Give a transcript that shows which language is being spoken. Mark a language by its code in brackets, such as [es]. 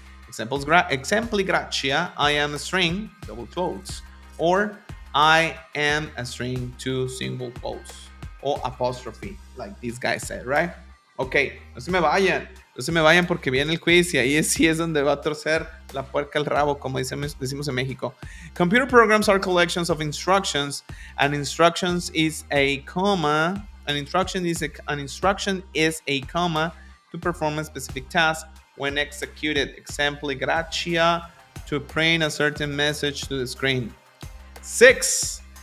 [en] Exempli gratia, I am a string, double quotes, or I am a string, two single quotes, or apostrophe, like this guy said, right? [es] Ok, no se me vayan porque viene el quiz y ahí sí es donde va a torcer la puerca el rabo, como decimos en México. [en] Computer programs are collections of instructions. An instruction is a comma. An instruction is a comma to perform a specific task when executed. Exempli gratia, to print a certain message to the screen. 6.